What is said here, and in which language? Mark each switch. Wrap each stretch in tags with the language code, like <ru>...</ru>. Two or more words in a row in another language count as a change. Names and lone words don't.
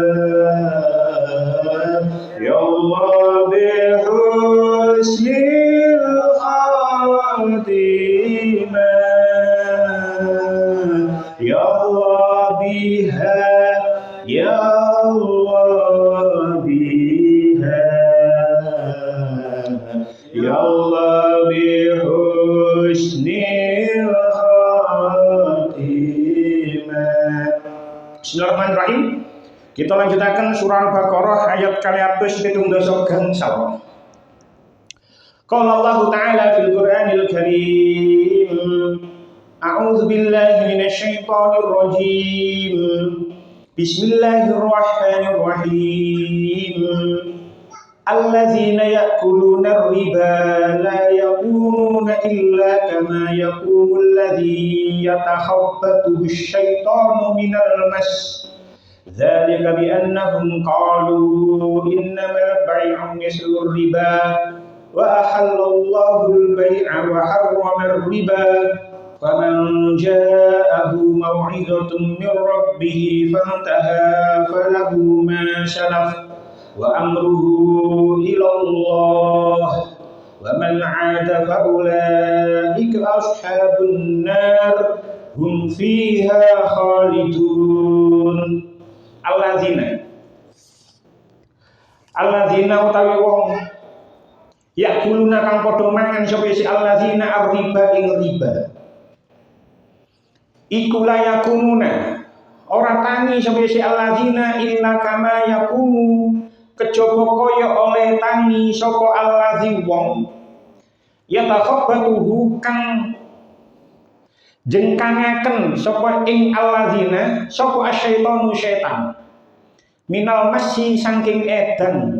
<ar>يا الله بحسن الخاتمة يا الله بها يا الله بها يا الله بحسن الخاتمة. Bismillahirrahmanirrahim.</ar> <id>Kita lanjutkan surah Al-Baqarah ayat</id> <jv>kaliatus pitung dosa gangsal.</jv> <ar>قال الله تعالى في القرآن الكريم. أعوذ بالله من الشيطان الرجيم. Bismillahirrahmanirrahim. الذين يأكلون الربا لا يقومون إلا كما يقوم الذي يتخبطه الشيطان من المس. ذلك بأنهم قالوا إنما البيع مثل الربا وأحل الله البيع وحرم الربا. فمن جاءه موعظة من ربه فانتهى فله ما سلف وأمره إلى الله ومن عاد فأولئك أصحاب النار هم فيها خالدون.</ar> <jv>Alladzina utawi wong yakuluna kang padha mangan sapa si alladzina ar-riba ing riba. Iku layakumuna ora tangi sapa si alladzina</jv> <ar>إلا كما يقوم</ar> <jv>kejaba kaya oleh tangi sapa alladzi wong yatakhabbatuhu kang jengkangaken sapa ing alladzina sapa asyaitanu setan</jv> <ar>من المس</ar> <jv>saking edan.</jv>